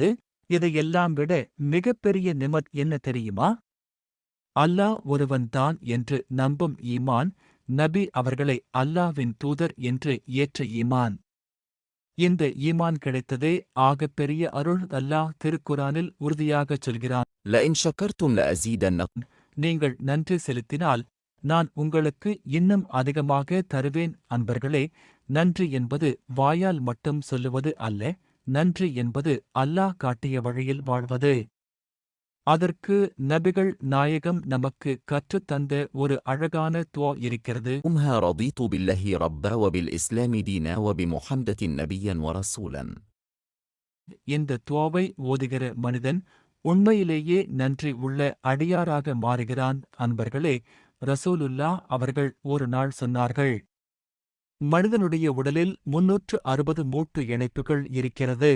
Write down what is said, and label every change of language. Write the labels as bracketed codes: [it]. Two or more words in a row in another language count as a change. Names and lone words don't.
[ta] இதையெல்லாம் விட மிகப்பெரிய நிமத் என்ன தெரியுமா? அல்லாஹ் ஒருவன்தான் என்று நம்பும் ஈமான், நபி அவர்களை அல்லாஹ்வின் தூதர் என்று ஏற்ற ஈமான். இந்த ஈமான் கிடைத்ததே ஆகப் பெரிய அருள். அல்லாஹ் திருக்குரானில் உறுதியாகச் சொல்கிறான், [ar] لئن شكرتم لأزيدنكم. [ta] நீங்கள் நன்றி செலுத்தினால் நான் உங்களுக்கு இன்னும் அதிகமாக தருவேன். அன்பர்களே, நன்றி என்பது வாயால் மட்டும் சொல்லுவது அல்ல. நன்றி என்பது அல்லாஹ் காட்டிய வழியில் வாழ்வது. அதற்கு நபிகள் நாயகம் நமக்கு கற்றுத் தந்த ஒரு அழகான துஆ இருக்கிறது. [ar] أمها رضيت بالله ربا وبالإسلام دينا وبمحمد نبيا ورسولا. [ta] இந்த துஆவை ஓதுகிற மனிதன் உண்மையிலேயே நன்றி உள்ள அடியாராக மாறுகிறான். அன்பர்களே, ரசூலுல்லாஹ் அவர்கள் ஒரு நாள் சொன்னார்கள், மனிதனுடைய உடலில் 360 மூட்டு இணைப்புகள் இருக்கிறது.